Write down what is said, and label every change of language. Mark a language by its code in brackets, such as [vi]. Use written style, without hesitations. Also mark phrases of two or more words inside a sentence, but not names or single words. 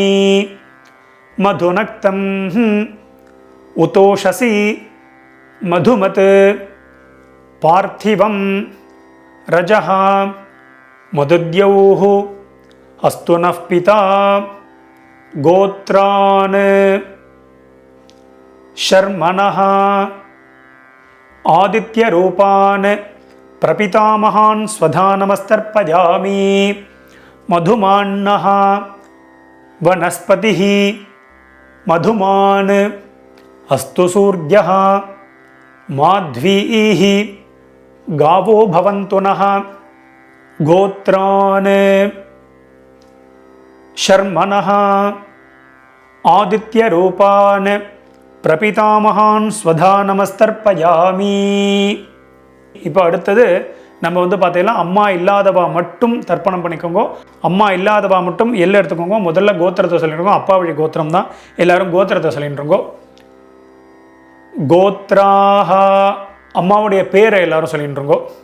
[sa] मधुनक्तम् उतोषसि मधुमत् पार्थिवं रजः मधुद्यौः अस्तु नः पिता गोत्रान् शर्मणः आदित्य रूपान् प्रपितामहान् स्वधा नमस्तर्पयामि. मधुमान्नः वनस्पतिः मधुमान् अस्तु सूर्यः माध्वीः गावो भवन्तु नः गोत्रान् शर्मणः आदित्यरूपान् प्रपितामहान् स्वधा நமஸ்தர்ப்பயாமி. [ta] இப்போ அடுத்தது நம்ம பார்த்தீங்கன்னா அம்மா இல்லாதவா மட்டும் தர்ப்பணம் பண்ணிக்கோங்க. அம்மா இல்லாதவா மட்டும் எல்லாம் எடுத்துக்கோங்க. முதல்ல கோத்திரத்தை சொல்லிட்டுருக்கோம். அப்பா வழி கோத்திரம் தான். எல்லாரும் கோத்திரத்தை சொல்லிட்டுருக்கோம். கோத்ராஹ அம்மாவுடைய பேரை எல்லாரும் சொல்லிட்டுருக்கோம்.